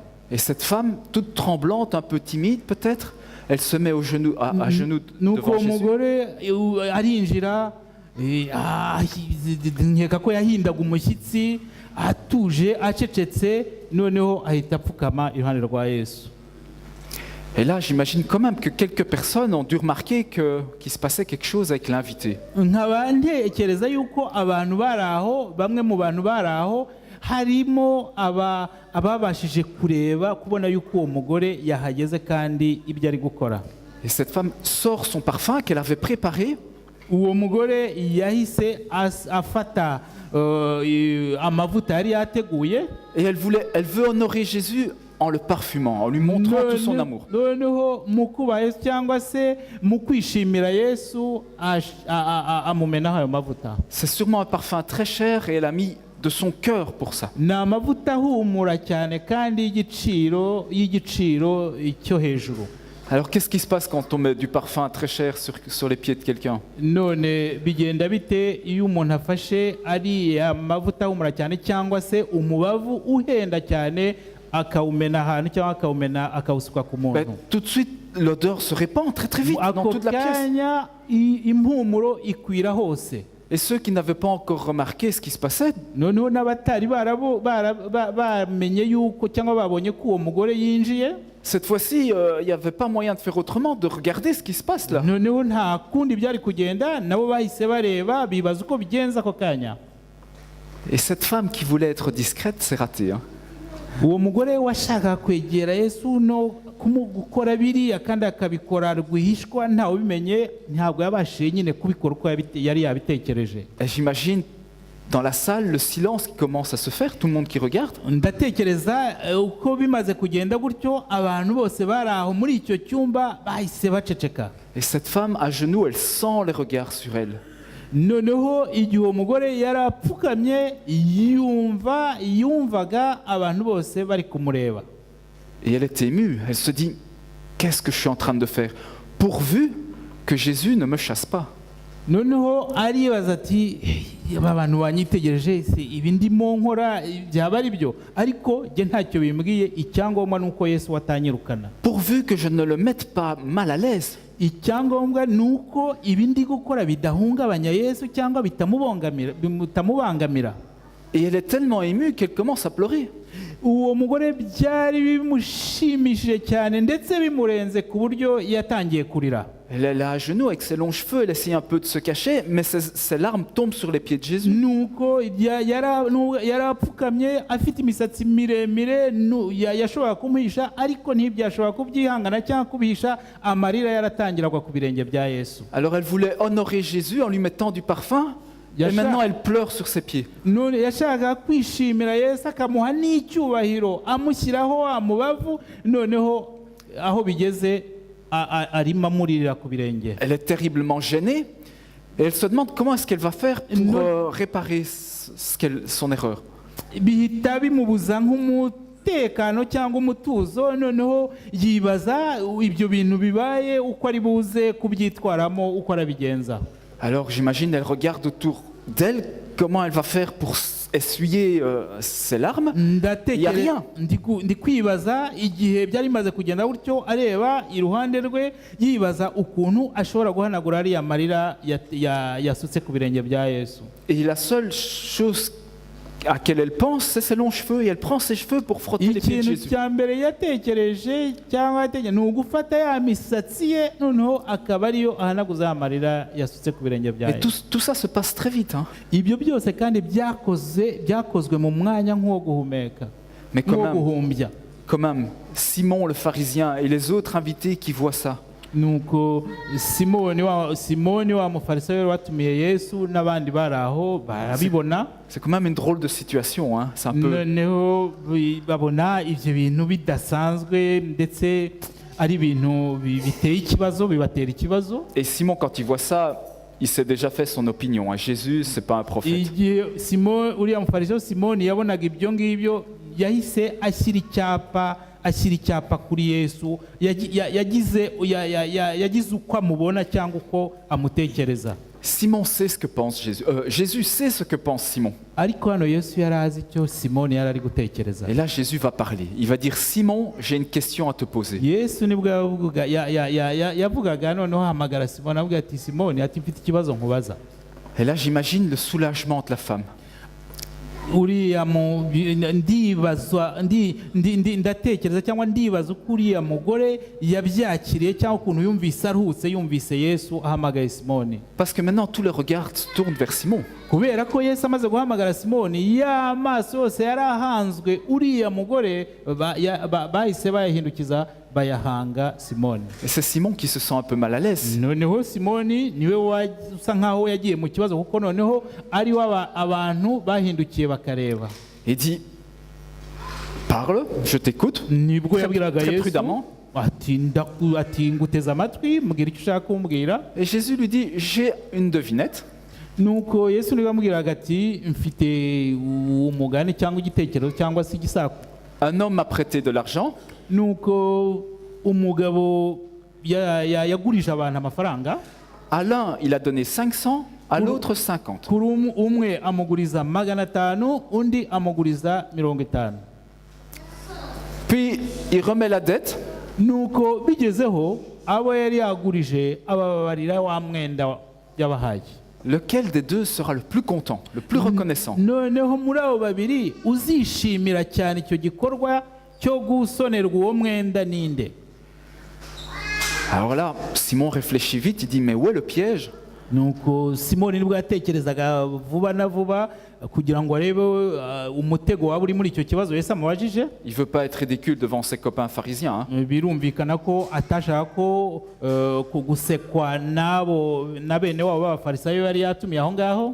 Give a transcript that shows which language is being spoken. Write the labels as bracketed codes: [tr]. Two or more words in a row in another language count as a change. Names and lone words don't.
[fr] Et cette femme, toute tremblante, un peu timide peut-être, elle se met à genoux [rw] Nuko [fr] devant Jésus. [rw] umugore arinjira, nkeka ko yahindaga umushyitsi, atuje acecetse, noneho ahita apfukama iruhande rwa Yesu. [fr] Et là, j'imagine quand même que quelques personnes ont dû remarquer qu'il se passait quelque chose avec l'invité. [rw] Nkaba ntekereza yuko abantu bari aho, bamwe mu bantu bari aho harimo ababashije kubona yuko uwo mugore yahageze kandi ibyo ari gukora. [fr] Et cette femme sort son parfum qu'elle avait préparé. [rw] Uwo mugore yahise afata amavuta yari yateguye, [fr] Et elle veut honorer Jésus en le parfumant, en lui montrant tout son amour. [rw] noneho mu kubaha Yesu cyangwa se mu kwishimira Yesu amumenaho ayo mavuta. [fr] C'est sûrement un parfum très cher et elle a mis de son cœur pour ça. [rw] Ni amavuta ahumura cyane kandi y'igiciro cyo hejuru. [fr] Alors qu'est-ce qui se passe quand on met du parfum très cher sur les pieds de quelqu'un? [rw] None bigenda bite iyo umuntu afashe ari amavuta ahumura cyane cyangwa se umubavu uhenda cyane akawumena ahantu cyangwa akawusuka ku muntu? [fr] Tout de suite, l'odeur se répand très très vite dans toute la pièce. [rw] Ako kanya impumuro ikwira hose. [fr] Et ceux qui n'avaient pas encore remarqué ce qui se passait, [rw] noneho n'abatari bamenye yuko cyangwa babonye ko uwo mugore yinjiye, [fr] cette fois-ci, il n'y avait pas moyen de faire autrement, de regarder ce qui se passe là. [rw] noneho nta kundi byari kugenda, nabo bahise bareba bibaza uko bigenza ako kanya. [fr] Et cette femme qui voulait être discrète, c'est raté. [rw] Uwo mugore washaka kwegera Yesu no gukora biriya kandi akabikora rwihishwa ntawe ubimenye, ntabwo yabashije nyine kubikora uko yari yabitekereje. [fr] Et j'imagine dans la salle le silence qui commence à se faire, tout le monde qui regarde. [rw] Ndatekereza uko bimaze kugenda gutyo, abantu bose bari aho muri icyo cyumba bahise baceceka. [fr] Et cette femme à genoux, elle sent les regards sur elle. [rw] Noneho igihe uwo mugore yari apfukamye yumvaga abantu bose bari kumureba. [fr] Et elle est émue, elle se dit, qu'est-ce que je suis en train de faire? Pourvu que Jésus ne me chasse pas. [rw] Noneho aribaza ati abantu banyitegereje, ibi ndimo nkora byaba ari byo, ariko jye ntacyo bimbwiye, icyangombwa nuko Yesu watanyirukana. [fr] Pourvu que je ne le mette pas mal à l'aise. [rw] Icyangombwa nuko ibi ndi gukora bidahungabanya Yesu cyangwa bitamubangamira. [fr] Et elle est tellement émue qu'elle commence à pleurer. [rw] Uwo mugore byari bimushimishije cyane ndetse bimurenze ku buryo yatangiye kurira. [fr] Elle est là à genoux avec ses longs cheveux, elle essaie un peu de se cacher, mais ses larmes tombent sur les pieds de Jésus. [rw] Nuko yari apfukamye afite imisatsi miremire, yashobora kumuhisha ariko ntibyashobora kubyihangana cyangwa kubihisha, amarira yaratangiraga ku birenge bya Yesu. [fr] Alors elle voulait honorer Jésus en lui mettant du parfum. Et maintenant, elle pleure sur ses pieds. [rw] none yashakaga kwishimira Yesu akamuha n'icyubahiro amushyiraho amubavu, noneho aho bigeze arimo amuririra ku birenge. [fr] Elle est terriblement gênée et elle se demande comment est-ce qu'elle va faire pour réparer son erreur. [rw] Bihita bimubuza nk'umutekano cyangwa umutuzo, noneho yibaza ibyo bintu bibaye uko ari buze kubyitwaramo, uko arabigenza. [fr] Alors j'imagine, elle regarde autour d'elle comment elle va faire pour essuyer ses larmes. Il n'y a rien. [rw] Ndi kwibaza igihe byari bimaze kugenda gutyo, areba iruhande rwe yibaza ukuntu ashobora guhanagura ariya marira yasutse ku birenge bya Yesu. [fr] Et la seule chose à laquelle elle pense, c'est ses longs cheveux, et elle prend ses cheveux pour frotter les pieds de [rw] Ikintu [fr] Jésus. [rw] cya mbere yatekereje cyangwa yatekereje ni ugufata ya misatsi ye, noneho akaba ariyo ahanaguza amarira yasutse ku birenge bya [fr] Mais [rw] Yesu. [fr] tout ça se passe très vite. Hein. [rw] Ibyo byose kandi byakozwe mu mwanya nk'uwo guhumeka, [fr] Mais [rw] nk'uwo guhumbya. [fr] quand même, Simon le pharisien et les autres invités qui voient ça, [rw] Nuko Simoni wa mufarisayo watumiye Yesu n'abandi bari aho barabibona, [fr] c'est quand même une drôle de situation. Hein. C'est un peu... [rw] noneho babona ibyo bintu bidasanzwe ndetse ari ibintu biteye ikibazo, bibatera ikibazo. [fr] Et Simon, quand il voit ça, il s'est déjà fait son opinion. Hein. Jésus, c'est pas un prophète. [rw] Igihe uriya mufarisayo Simoni yabonaga ibyo ngibyo, yahise ashyira icyapa kuri Yesu, yagize uko amubona cyangwa uko amutekereza. [fr] Simon sait ce que pense Jésus. Jésus sait ce que pense Simon. [rw] Ariko hano Yesu yari azi icyo Simoni yari ari gutekereza. [fr] Et là, Jésus va parler. Il va dire, Simon, j'ai une question à te poser. [rw] Yesu nibwo yavugaga, noneho ahamagara Simoni avuga ati, Simoni, ati mfite ikibazo nkubaza. [fr] Et là, j'imagine le soulagement de la femme. [rw] Uriya ndatekereza cyangwa ndibaza uko uriya mugore yabyakiriye cyangwa ukuntu yumvise aruhutse yumvise Yesu ahamagaye Simoni. [fr] Parce que maintenant, tous les regards se tournent vers Simon. [rw] Kubera ko Yesu amaze guhamagara Simoni, ya maso yose yari ahanzwe uriya mugore, bahise bayahindukiza bayahanga Simoni. [fr] Et c'est Simon qui se sent un peu mal à l'aise. [rw] Noneho Simoni niwe usa nkaho yagiye mu kibazo, kuko noneho ari abantu bahindukiye bakareba. [fr] Il dit, parle, je t'écoute. [rw] Nibwo yabwiraga [fr] Très [rw] Yesu [fr] prudemment. [rw] ati nguteze amatwi, mbwira icyo ushaka kumbwira. [fr] Et Jésus lui dit, j'ai une devinette. [rw] Nuko Yesu niwe yamubwiraga ati, mfite umugani cyangwa igitekerezo cyangwa se igisako. [fr] Un homme m'a prêté de l'argent. [rw] Nuko umugabo yagurije abantu amafaranga. [fr] À l'un, il a donné 500, à l'autre 50. [rw] Kuri umwe amuguriza 500, undi amuguriza 50. [fr] Puis, il remet la dette. [rw] Nuko bigezeho abo yari yagurije ababarira wa mwenda yabahaye. [fr] Lequel des deux sera le plus content, le plus reconnaissant? [rw] Noneho muri abo babiri uzishimira cyane icyo gikorwa cyo gusonerwa uwo mwenda ninde? [fr] Alors là, Simon réfléchit vite, il dit, mais où est le piège? [rw] Nuko Simoni nibwo yatekerezaga vuba na vuba kugira ngo arebe umutego waba uri muri icyo kibazo Yesu amubajije. [fr] Il veut pas être ridicule devant ses copains pharisiens. Hein. [rw] Birumvikana ko atashaka ko gusekwa na bene wabo b'abafarisayo yari yatumiye aho ngaho.